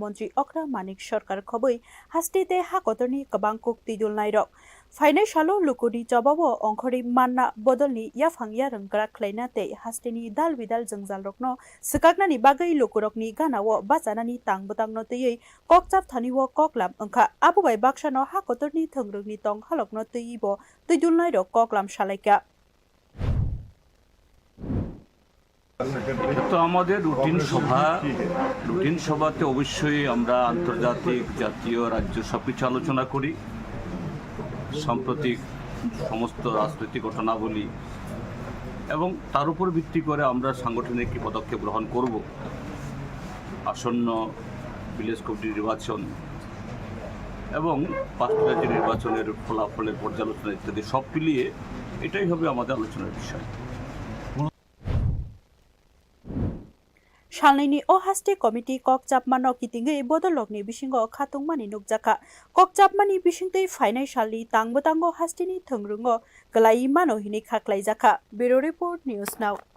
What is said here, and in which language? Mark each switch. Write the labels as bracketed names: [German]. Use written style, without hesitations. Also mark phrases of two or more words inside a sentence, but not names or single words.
[Kok Borok] mantri okra manik sarkar khoboi hastete hakotorni kabang kokti dulnai rok Fainai salo lukuni jababo ongkhori manna bodolni yafangya rangkra khlaina tei hasteni dal bidal jangjal rokno sikaknani bagai lukurokni ganao bachanani tangbutangno tei kokchap thaniwo koklam ongkha abubai baksano hakotorni thongrungni tong halokno teibo tuidulnai rok koklam salaika [Bangla] তো আমাদের রুটিন সভাতে অবশ্যই আমরা আন্তর্জাতিক জাতীয় রাজ্য সবকিছু আলোচনা করি সাম্প্রতিক সমস্ত রাজনৈতিক ঘটনাবলী এবং তার উপর ভিত্তি করে আমরা সাংগঠনিক কি পদক্ষেপ গ্রহণ করব আসন্ন [English] village committee [Bangla] নির্বাচন এবং পাঁচটি নির্বাচনের ফলাফলের পর্যালোচনা ইত্যাদি সব মিলিয়ে এটাই হবে আমাদের আলোচনার বিষয় [Kok Borok] Shalni o haste committee kokchapma no kitingei bodolokni bisingo khatungmani nukjaka kokchapmani bisingtei fainai shalni tangbotango hasteni thongrungo glai mano hini khaklaijaka [English] Bureau Report News Now